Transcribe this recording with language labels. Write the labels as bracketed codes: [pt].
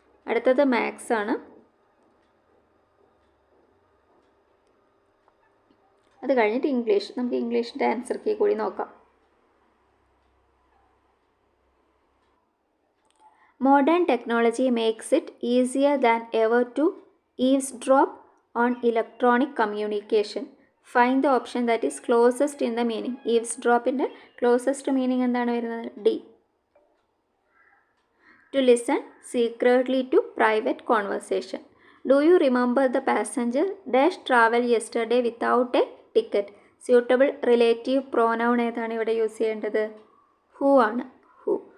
[ml] അടുത്തത് മാത്സ് ആണ്. അത് കഴിഞ്ഞിട്ട് ഇംഗ്ലീഷ്. നമുക്ക് ഇംഗ്ലീഷിൻ്റെ ആൻസർ കീ കൂടി നോക്കാം. [en] Modern technology makes it easier than ever to eavesdrop on electronic communication. Find the option that is closest in the meaning. Eavesdropൻ്റെ closest meaning [ml] എന്താണ് വരുന്നത്? [en] D. to listen secretly to private conversation. Do you remember the passenger dash travel yesterday without a ticket? Suitable relative pronoun [ml] ഏതാണ് ഇവിടെ use ചെയ്യേണ്ടത്? Who ആണ്. Who.